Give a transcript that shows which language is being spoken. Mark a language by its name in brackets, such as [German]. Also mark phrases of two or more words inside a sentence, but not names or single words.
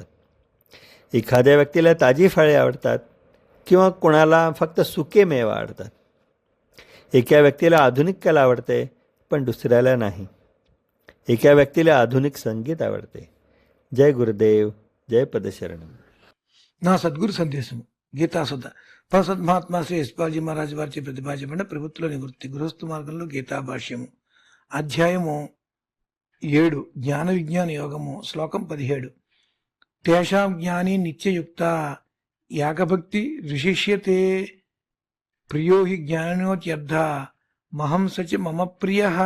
[Marathi] एखाद्या व्यक्तीला ताजी फळे आवडतात किंवा कोणाला फक्त सुके मेवा आवडतात. एका व्यक्तीला आधुनिक कला आवडते पण दुसऱ्याला नाही. एका व्यक्तीला आधुनिक संगीत आवडते. [Hindi] जय गुरुदेव, जय [Telugu] పదశరణం. నా సద్గురు సందేశం గీతాసుధ ప్రసద్ మహాత్మా శ్రీ యశ్పాల్జీ మహారాజ్ వారిచే ప్రతిపాదించబడిన ప్రభుత్వ నివృత్తి గృహస్థు మార్గంలో గీతా భాష్యము అధ్యాయము 7 జ్ఞాన విజ్ఞాన యోగము శ్లోకం 17 [Sanskrit] तेषां ज्ञानी नित्ययुक्त एकभक्ति विशिष्यते प्रियो हि ज्ञानिनोऽत्यर्थ महं स च मम प्रिय.